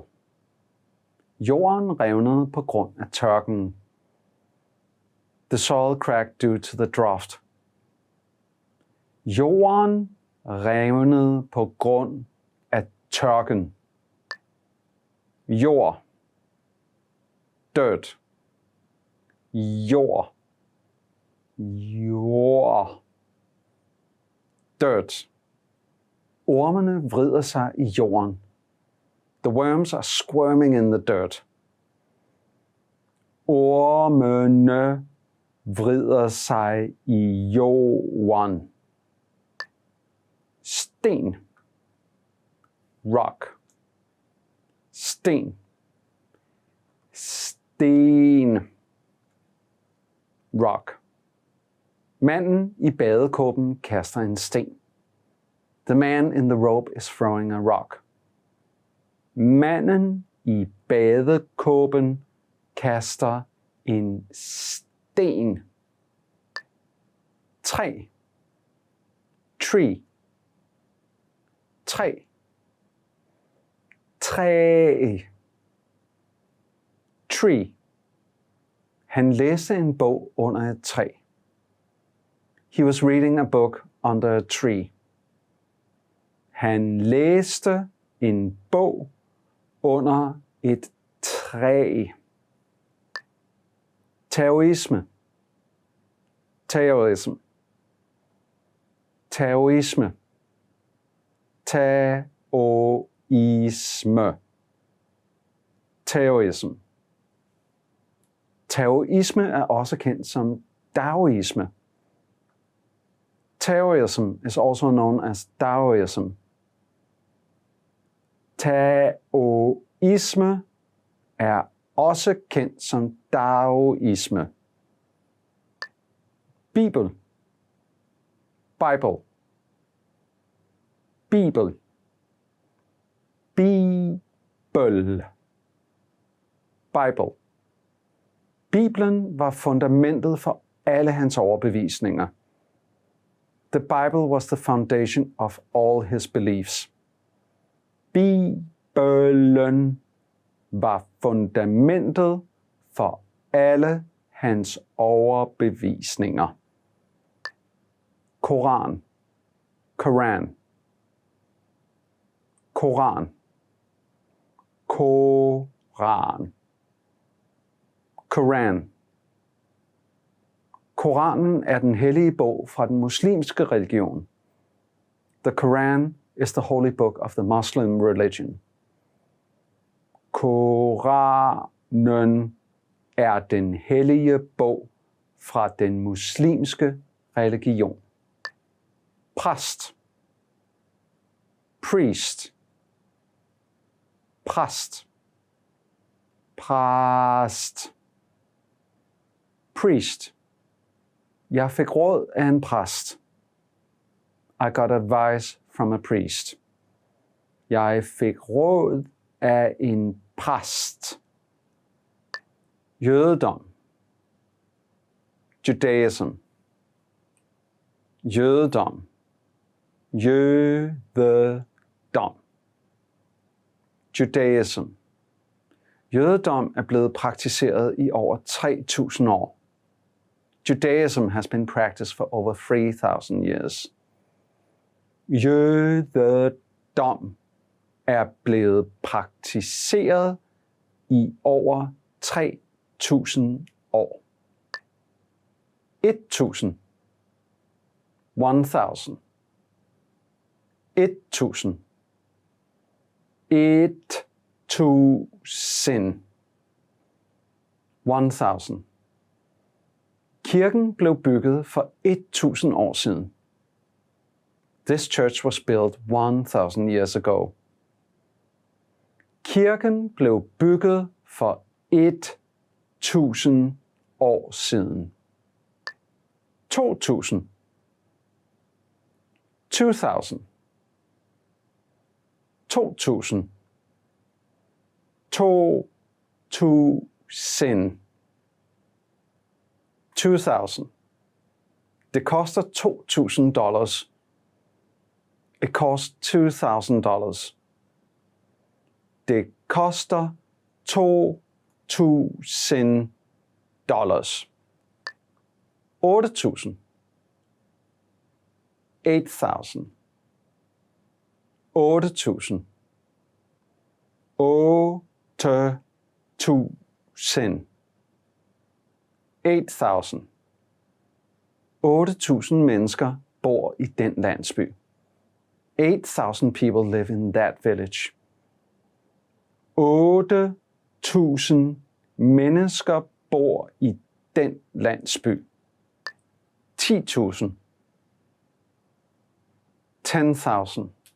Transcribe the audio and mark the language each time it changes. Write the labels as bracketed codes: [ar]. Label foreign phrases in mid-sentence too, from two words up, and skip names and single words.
[da] Jorden revnede på grund af tørken. [en] The soil cracked due to the drought. [da] Jorden revnede på grund af tørken. Jord, dirt, jord, jord, dirt. Ormene vrider sig i jorden. [en] The worms are squirming in the dirt. [da] Ormene vrider sig i jorden. Sten, rock, sten, sten, rock. Manden i badekåben kaster en sten. [en] The man in the robe is throwing a rock. [da] Manden i badekåben kaster en sten. Træ, tree, træ, træ, tree. Han læste en bog under et træ. [en] He was reading a book under a tree. [da] Han læste en bog under et træ. Terrorisme, terrorism, terrorisme, terrorisme, terrorism. Terrorisme er også kendt som Daoisme. [en] Terrorism is also known as Daoism. [da] Taoisme er også kendt som Daoisme. Bibel. Bible. Bibel. Bibel. Bible. Bibelen var fundamentet for alle hans overbevisninger. [en] The Bible was the foundation of all his beliefs. [da] Bibelen var fundamentet for alle hans overbevisninger. Koran. Koran. Koran. Koran. Koran. Koranen er den hellige bog fra den muslimske religion. [en] The Quran is the holy book of the Muslim religion. [da] Koranen er den hellige bog fra den muslimske religion. Præst. Priest. Præst. Præst. Priest. Jeg fik råd af en præst. [en] I got advice from a priest. [da] Jeg fik råd af en præst. Jødedom. Judaism. Jødedom. Jødedom. [en] Judaism. [da] Jødedom er blevet praktiseret i over 3.000 år. [en] Judaism has been practiced for over 3,000 years. [da] Jødedom er blevet praktiseret i over 3.000 år. 1.000. 1,000. 1.000. 1.000. 1,000. Kirken blev bygget for 1.000 år siden. [en] This church was built 1,000 years ago. [da] Kirken blev bygget for 1.000 år siden. 2.000. 2,000. 2.000. 2.000. 2,000. Det koster $2,000. [en] It costs $2,000. [da] Det koster $2,000. 8.000. 8,000. 8.000. 8.000. 8,000. 8.000 mennesker bor i den landsby. [en] 8,000 people live in that village. [da] 8.000 mennesker bor i den landsby. 10.000. 10,000.